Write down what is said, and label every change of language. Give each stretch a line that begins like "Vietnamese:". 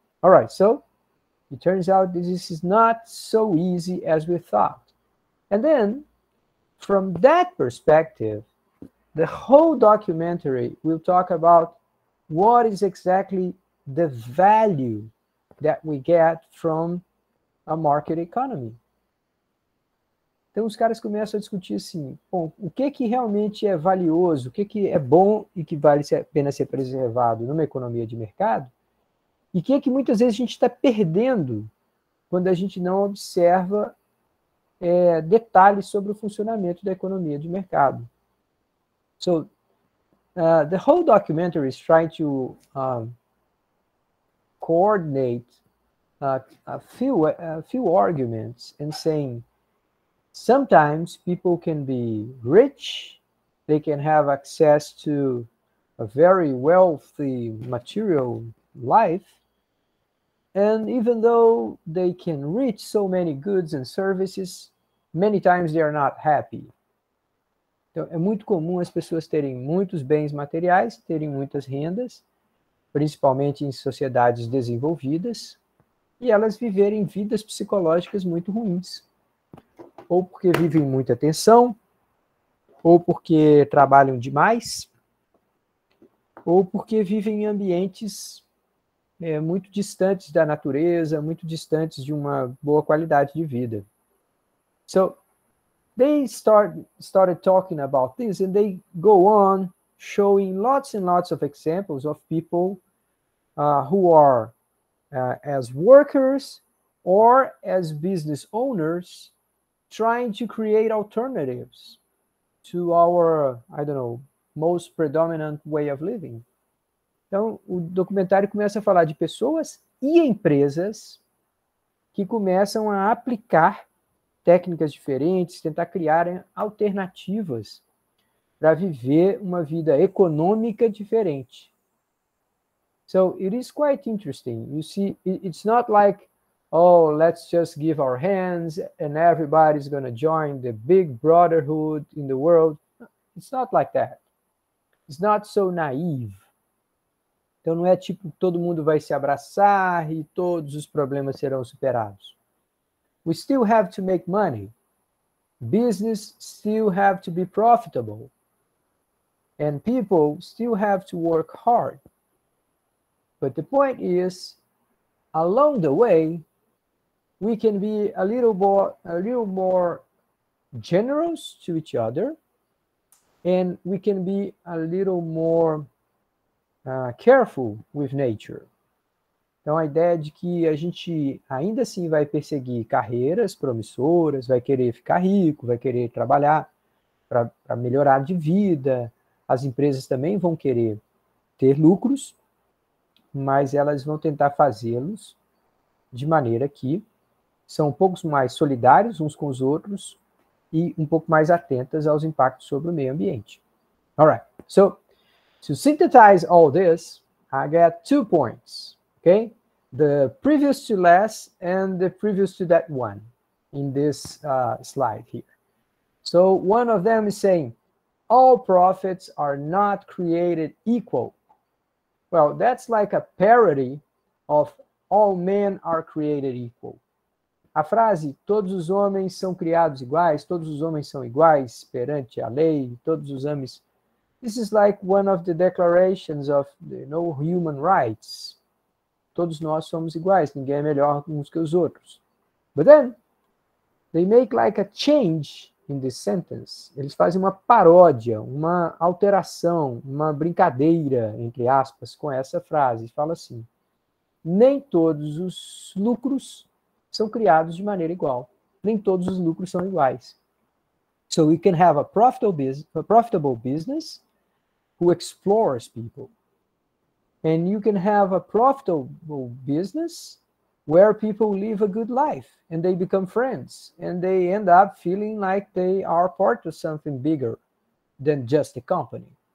English: All right, so it turns out this is not so easy as we thought. And then, from that perspective, the whole documentary will talk about what is exactly the value that we get from a market economy.
Portuguese: Então os caras começam a discutir assim, bom, o que realmente é valioso, o que é bom e que vale a pena ser preservado numa economia de mercado, e o que muitas vezes a gente está perdendo quando a gente não observa detalhes sobre o funcionamento da economia de mercado.
English: So, the whole documentary is trying to coordinate a few arguments and saying sometimes people can be rich, they can have access to a very wealthy material life, and even though they can reach so many goods and services, many times they are not happy.
Portuguese: Então, é muito comum as pessoas terem muitos bens materiais, terem muitas rendas, principalmente em sociedades desenvolvidas, e elas viverem vidas psicológicas muito ruins. Ou porque vivem muita tensão, ou porque trabalham demais, ou porque vivem em ambientes muito distantes da natureza, muito distantes de uma boa qualidade de vida.
English: So, they started talking about this, and they go on showing lots and lots of examples of people who are as workers or as business owners trying to create alternatives to our, I don't know, most predominant way of living.
Portuguese: Então, o documentário começa a falar de pessoas e empresas que começam a aplicar técnicas diferentes, tentar criar alternativas para viver uma vida econômica diferente.
English: So it is quite interesting. You see, it's not like, oh, let's just give our hands and everybody's going to join the big brotherhood in the world. It's not like that. It's not so naive.
Portuguese: Então não é tipo todo mundo vai se abraçar e todos os problemas serão superados.
English: We still have to make money. Business still have to be profitable. And people still have to work hard. But the point is, along the way, we can be a little more generous to each other, and we can be a little more careful with nature.
Portuguese: Então, a ideia de que a gente ainda assim vai perseguir carreiras promissoras, vai querer ficar rico, vai querer trabalhar para melhorar de vida. As empresas também vão querer ter lucros, mas elas vão tentar fazê-los de maneira que são um pouco mais solidários uns com os outros e um pouco mais atentas aos impactos sobre o meio ambiente.
English: All right, so to synthesize all this, I got 2 points, okay? The previous to last and the previous to that one in this slide here. So one of them is saying, all profits are not created equal. Well, that's like a parody of all men are created equal.
Portuguese: A frase, todos os homens são criados iguais, todos os homens são iguais perante a lei, todos os homens...
English: This is like one of the declarations of human rights.
Portuguese: Todos nós somos iguais, ninguém é melhor uns que os outros.
English: But then, they make like a change in this sentence.
Portuguese: Eles fazem uma paródia, uma alteração, uma brincadeira, entre aspas, com essa frase. Fala assim, nem todos os lucros são criados de maneira igual. Nem todos os lucros são iguais.
English: So we can have a profitable business who explores people. And you can have a profitable business where people live a good life and they become friends and they end up feeling like they are part of something bigger than just a company.